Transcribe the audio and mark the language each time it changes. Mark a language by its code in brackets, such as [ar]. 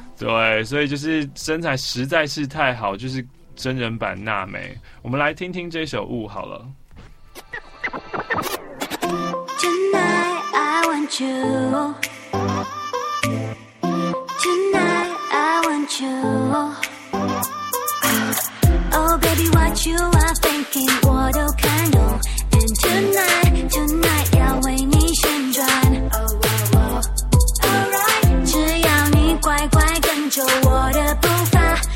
[zh] 对，所以就是身材实在是太好，就是。真人版娜美，我们来听听这首《雾》好了。 [en] Tonight I want you, Tonight I want you, Oh baby what you are thinking, [zh] 我都看懂。 [en] And tonight, tonight [zh] 要为你旋转。 Alright, 只要你乖乖跟着我的步伐。